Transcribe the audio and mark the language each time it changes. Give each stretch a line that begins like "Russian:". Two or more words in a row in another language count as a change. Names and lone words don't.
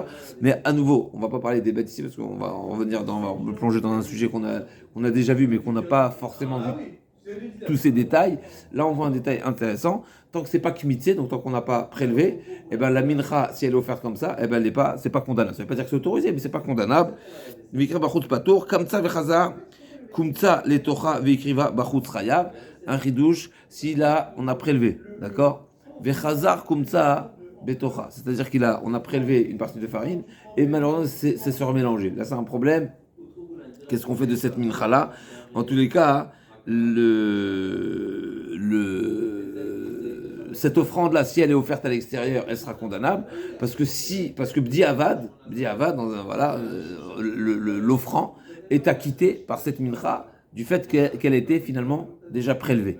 French: Mais à nouveau, on va pas parler des bêtes ici parce qu'on va revenir on va plonger dans un sujet qu'on a déjà vu mais qu'on n'a pas forcément vu tous ces détails. Là on voit un détail intéressant. Tant que c'est pas kmitze, donc tant qu'on n'a pas prélevé, et ben la mincha, si elle est offerte comme ça, et ben c'est pas condamnable. Ça veut pas dire que c'est autorisé, mais c'est pas condamnable.
Hebrew: וקרב בחוץ פטור, קמצה וחזר, קומצה לתוכה והקריבה בחוץ חייב.
French: Un chidouche, si là on a prélevé, d'accord?
Hebrew: וחזר קומצה בתוכה,
French: c'est-à-dire on a prélevé une partie de farine et malheureusement c'est se remélanger. Là c'est un problème. Qu'est-ce qu'on fait de cette mincha là? En tous les cas, cette offrande-là, si elle est offerte à l'extérieur, elle sera condamnable, parce que
Hebrew: בדיעבד,
French: l'offrand est acquitté par cette mincha du fait qu'elle était finalement déjà prélevée.